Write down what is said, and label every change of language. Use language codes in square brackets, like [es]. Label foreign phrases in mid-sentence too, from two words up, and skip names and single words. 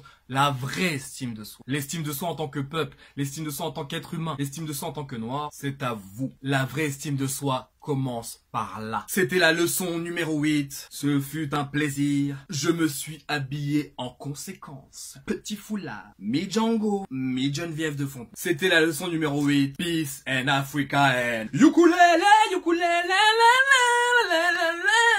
[fr] La vraie estime de soi. L'estime de soi en tant que peuple, l'estime de soi en tant qu'être humain, l'estime de soi en tant que noir, c'est à vous. La vraie estime de soi commence par là. C'était la leçon numéro 8. Ce fut un plaisir. Je me suis habillé en conséquence. Petit foulard, mi-Django, mi-Geneviève de Fontaine. C'était la leçon numéro 8. [en] Peace and Africa and ukulele, ukulele, la, la, la, la, la, la.